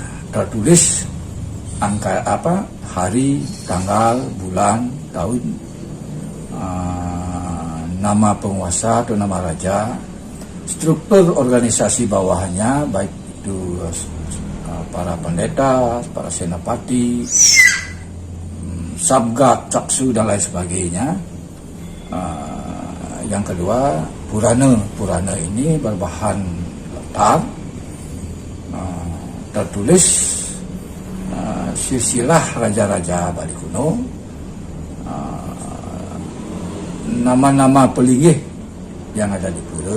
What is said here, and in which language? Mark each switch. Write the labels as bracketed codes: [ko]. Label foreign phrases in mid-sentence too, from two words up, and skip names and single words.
[id] Tertulis hari, tanggal, bulan, tahun, nama penguasa atau nama raja, struktur organisasi bawahnya, baik itu para pendeta, para senapati, sabga, caksu, dan lain sebagainya. Yang kedua, Purana ini berbahan letar, tertulis silsilah raja-raja Bali kuno, nama-nama pelinggih yang ada di Pura.